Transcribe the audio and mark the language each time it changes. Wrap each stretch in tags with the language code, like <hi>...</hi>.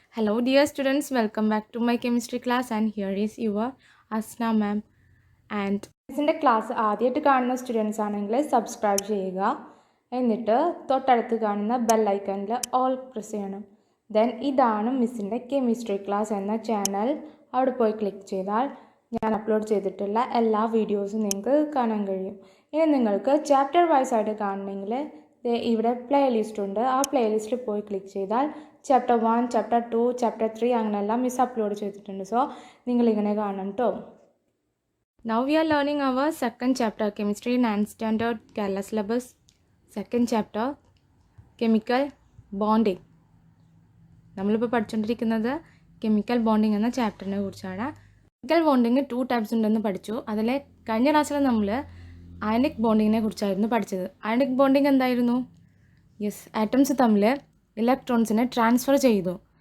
<en>Hello dear students, welcome back to my chemistry class and here is your Asna ma'am.</en> <ml>And ഇതിൻ്റെ class ആദ്യമായിട്ട് കാണുന്ന students ആണെങ്കിൽ subscribe ചെയ്യുക. എന്നിട്ട് തൊട്ടടുത്ത് കാണുന്ന ബെല്ലൈക്കണിൽ ഓൾ പ്രസ് ചെയ്യണം. ദെൻ ഇതാണ് മിസ്സിൻ്റെ കെമിസ്ട്രി ക്ലാസ് എന്ന ചാനൽ. അവിടെ പോയി ക്ലിക്ക് ചെയ്താൽ ഞാൻ അപ്ലോഡ് ചെയ്തിട്ടുള്ള എല്ലാ വീഡിയോസും നിങ്ങൾക്ക് കാണാൻ കഴിയും. ഇനി നിങ്ങൾക്ക് ചാപ്റ്റർ വൈസ് ആയിട്ട് കാണണമെങ്കിൽ ഇവിടെ പ്ലേലിസ്റ്റ് ഉണ്ട്. ആ പ്ലേലിസ്റ്റിൽ പോയി ക്ലിക്ക് ചെയ്താൽ ചാപ്റ്റർ 1, ചാപ്റ്റർ 2, ചാപ്റ്റർ 3 അങ്ങനെയെല്ലാം മിസ് അപ്ലോഡ് ചെയ്തിട്ടുണ്ട്. സോ നിങ്ങളിങ്ങനെ കാണണം കേട്ടോ.</ml> <en>Now we are learning our second chapter, Chemistry 9th Standard Kerala syllabus. Second chapter, Chemical Bonding.</en> <ml>നമ്മളിപ്പോൾ പഠിച്ചുകൊണ്ടിരിക്കുന്നത് കെമിക്കൽ ബോണ്ടിങ് എന്ന ചാപ്റ്ററിനെ കുറിച്ചാണ്. കെമിക്കൽ ബോണ്ടിങ് 2 ടൈപ്സ് ഉണ്ടെന്ന് പഠിച്ചു. അതിൽ കഴിഞ്ഞ ക്ലാസ്സിൽ നമ്മൾ അയണിക് ബോണ്ടിങ്ങിനെ കുറിച്ചായിരുന്നു പഠിച്ചത്. അയണിക് ബോണ്ടിങ് എന്തായിരുന്നു? ആറ്റംസ് തമ്മിൽ ഇലക്ട്രോൺസിനെ ട്രാൻസ്ഫർ ചെയ്തു.</ml>